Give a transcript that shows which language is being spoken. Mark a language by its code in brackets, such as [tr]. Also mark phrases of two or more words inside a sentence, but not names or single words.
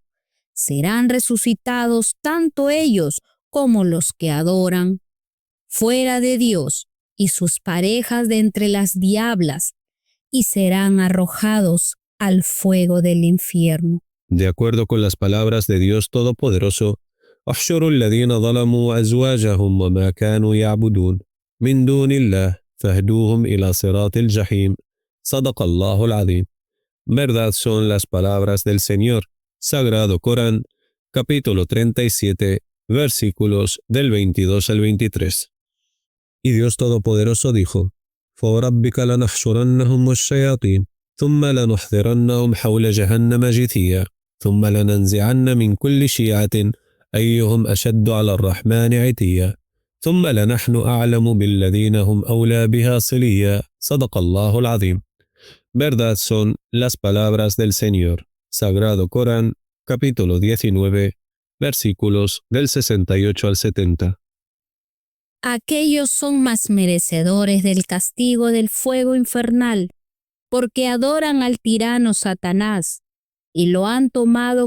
[es] Serán resucitados tanto ellos como los que adoran fuera de Dios y sus parejas de entre las diablas, y serán arrojados al fuego del infierno. De acuerdo con las palabras de Dios Todopoderoso, [ar] احشروا الذين ظلموا أزواجهم وما كانوا يعبدون من دون الله فاهدوهم إلى صراط الجحيم صدق الله العظيم. [es] Verdad son las palabras del Señor. Sagrado Corán, capítulo 37, versículos del 22 al 23. Y Dios Todopoderoso dijo: [ar] فوربك لنحشرنهم والشياطين ثم لنحذرنهم حول جهنم جثيا ثم لننزعن من كل شيعة أيهم أشد على الرحمن عتيا ثم لنحن أعلم بالذين هم أولى بها صليا صدق الله العظيم. [es] Verdad son las palabras del Señor. Sagrado Corán, capítulo 19, versículos del 68 al 70. Aquellos son más merecedores del castigo del fuego infernal, porque adoran al tirano Satanás y lo han tomado